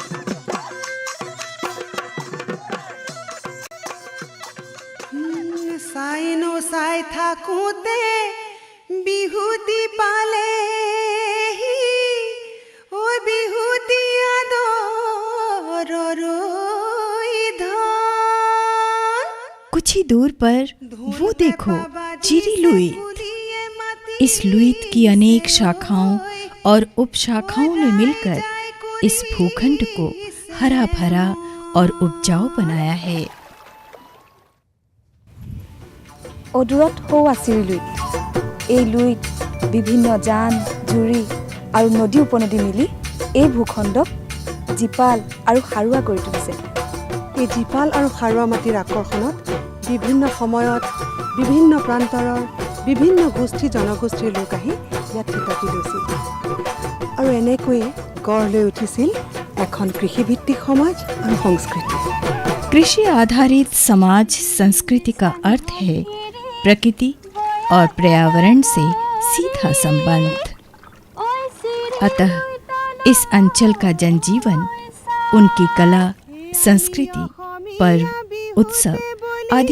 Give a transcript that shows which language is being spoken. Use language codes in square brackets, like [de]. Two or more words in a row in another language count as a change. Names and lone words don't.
[as] চাইনো চাই থাকোঁতে বিহুতি পালেহি, ঐ বিহুতি আদৰৰ ধন। [hi] कुछ ही दूर पर वो देखो चिरी लुईत। इस लुईत की अनेक शाखाओं और उपशाखाओं ने मिलकर इस भूखंड को हरा भरा और उपजाऊ बनाया है। [as] অদূৰত সৌ আছিল লুইত। এই লুইত বিভিন্ন জান, জুৰি আৰু নদী উপনদী মিলি এই ভূখণ্ডক জীপাল আৰু সাৰুৱা কৰি তুলিছে। এই জীপাল আৰু সাৰুৱা মাটিৰ আকৰ্ষণত বিভিন্ন সময়ত বিভিন্ন প্ৰান্তৰৰ বিভিন্ন গোষ্ঠী জনগোষ্ঠীৰ লোক আহি ইয়াত থিতাপি লৈছিল আৰু এনেকৈয়ে গঢ় লৈ উঠিছিল এখন কৃষিভিত্তিক সমাজ আৰু সংস্কৃতি। [hi] कृषि आधारित समाज संस्कृति का अर्थ है प्रकृति और पर्यावरण से सीधा संबंध। अतः इस अंचल का जनजीवन, उनकी कला, संस्कृति, पर्व, उत्सव आदि